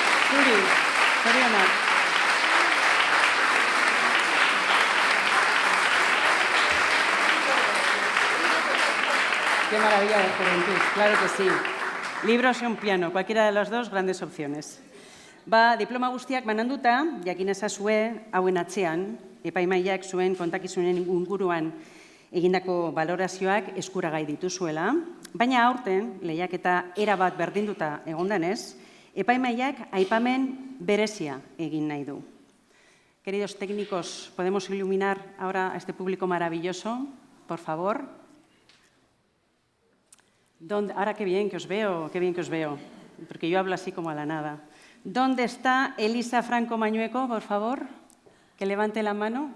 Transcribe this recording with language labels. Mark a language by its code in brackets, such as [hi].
[eu] Zuri, zorionak. [es] Qué maravilla de juventud, claro que sí. Libros y un piano, cualquiera de las dos, grandes opciones. [eu] Diploma guztiak bananduta, jakin ezazue hauen atzean, epaimaiak zuen kontakizunen inguruan egindako balorazioak eskuragai dituzuela, baina aurten, lehiaketa erabat berdinduta egondanez, epaimaiak aipamen berezia egin nahi du. [es] Queridos técnicos, ¿podemos iluminar ahora a este público maravilloso? Por favor. Ahora qué bien que os veo, porque yo hablo así como a la nada. ¿Dónde está Elisa Franco Mañueco, por favor? Que levante la mano.